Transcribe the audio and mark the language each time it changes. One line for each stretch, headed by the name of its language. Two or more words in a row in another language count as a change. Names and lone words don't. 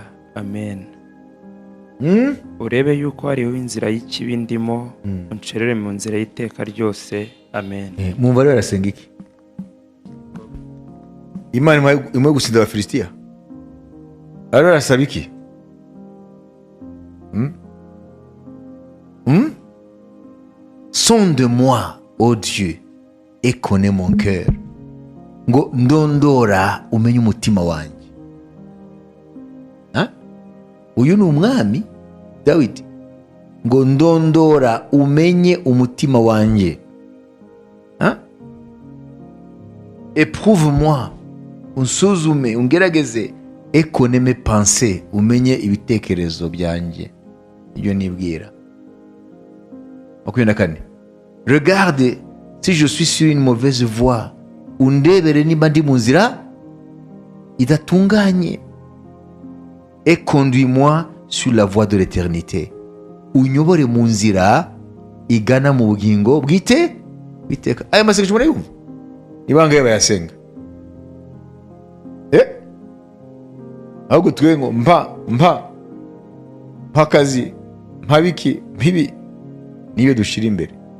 Kinyarwanda: Amen. Urebe yuko hariho inzira y'ikibi ndimo, uncerere mu nzira y'iteka ryose. Amen. Mwumva rero arasenga iki? Imana imwe gusinda abafilisitiya, rero arasaba iki?
French: Sonde-moi, ô Dieu, et connais mon cœur.
Kinyarwanda: Ngo ndondora umenye umutima wanjye. Uyu ni umwami Dawidi. Ngo ndondora umenye umutima wanjye.
French: Éprouve-moi,
Kinyarwanda: unsuzume, ungerageze,
French: et connais mes pensées,
Kinyarwanda: umenye ibitekerezo byanjye, ibyo nibwira. 24.
French: Regarde si je suis sur une mauvaise voie,
Kinyarwanda: undebere niba ndi mu nzira idatunganye,
French: et conduis-moi sur la voie de l'éternité,
Kinyarwanda: unyobore mu nzira igana mu bugingo bwite biteka. Aya masengesho murayumva? Ibanga yabayasenga ahubwo twe ngo mpa akazi, mpa biki, mpibi, niyo dushira imbere.